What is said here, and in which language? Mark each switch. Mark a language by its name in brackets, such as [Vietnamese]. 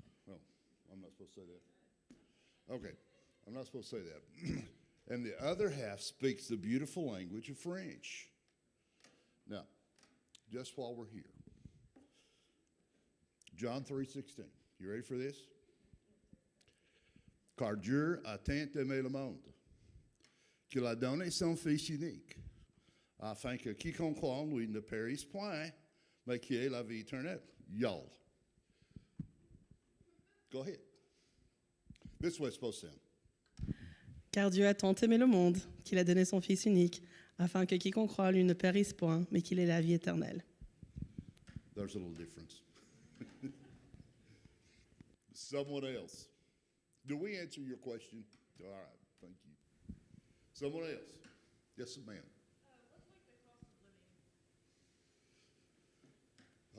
[English] Oh, I'm not supposed to say that. Okay, I'm not supposed to say that. And the other half speaks the beautiful language of French. Now, just while we're here, John 3:16. You ready for this? [French] Car Dieu a tant aimé le monde, qu'il a donné son Fils unique, afin que quiconque croit en lui ne périsse point, mais qu'il ait la vie éternelle. [English] Y'all. Go ahead. This is what it's supposed to sound. [French] Car Dieu a tant aimé le monde qu'il a donné son Fils unique, afin que quiconque croit en lui ne périsse point, mais qu'il ait la vie éternelle. [English] There's a little difference. Someone else. Do we answer your question? All right, thank you. Someone else. Yes, ma'am. What's like the cost of living?